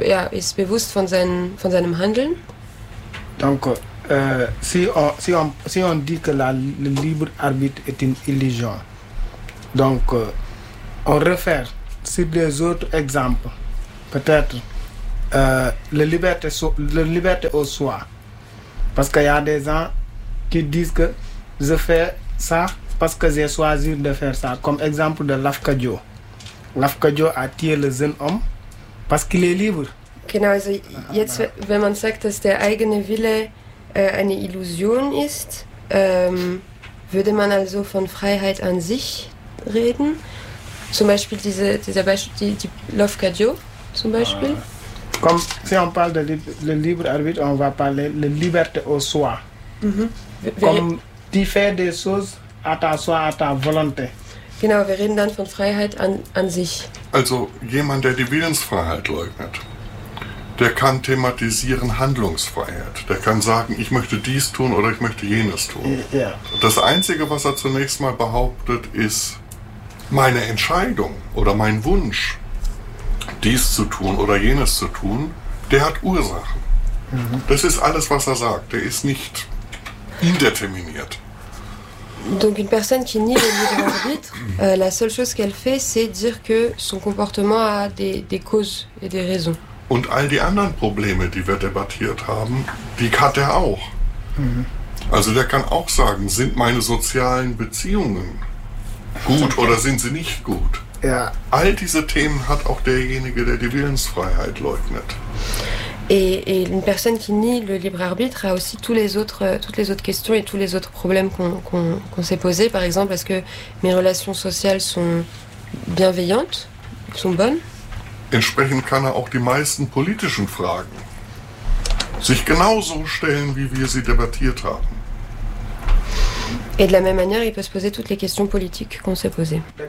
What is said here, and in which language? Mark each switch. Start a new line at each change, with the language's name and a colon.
German: Ist bewusst von seinem Handeln?
French: Donc, si on dit que le libre arbitre est une illusion, donc on réfère sur des autres exemples, peut-être. La liberté au soi. Parce qu'il y a des gens qui disent que je fais ça parce que j'ai choisi de faire ça. Comme exemple de Lafcadio. Lafcadio a tué le jeune homme parce qu'il est libre.
German: Genau, also jetzt, wenn man sagt, dass der eigene Wille eine Illusion ist, würde man also von Freiheit an sich reden. Zum Beispiel dieser Lafcadio zum Beispiel.
French: Comme si on parle de le libre arbitre, on va parler de liberté au soi. Mm-hmm. Comme tu fais des choses à ta soi, à ta volonté.
German: Genau, wir reden dann von Freiheit an sich. Also jemand, der die Willensfreiheit leugnet, der kann thematisieren Handlungsfreiheit. Der kann sagen, ich möchte dies tun oder ich möchte jenes tun. Yeah. Das Einzige, was er zunächst mal behauptet, ist meine Entscheidung oder mein Wunsch, dies zu tun oder jenes zu tun, der hat Ursachen. Mhm. Das ist alles, was er sagt. Der ist nicht indeterminiert.
French: Donc une personne qui nie le libre arbitre, la seule chose qu'elle fait, c'est dire que son comportement a des causes et des raisons.
German: Und all die anderen Probleme, die wir debattiert haben, die hat er auch. Mhm. Also der kann auch sagen, sind meine sozialen Beziehungen gut oder sind sie nicht gut? Ja. All diese Themen hat auch derjenige, der die Willensfreiheit leugnet.
French: Et une personne qui nie le libre arbitre a aussi toutes les autres questions et tous les autres problèmes qu'on s'est posé. Par exemple, est-ce que mes relations sociales sont bienveillantes, sont bonnes?
German: Entsprechend kann er auch die meisten politischen Fragen sich genauso stellen, wie wir sie debattiert haben.
French: Et de la même manière, il peut se poser toutes les questions politiques qu'on s'est posées.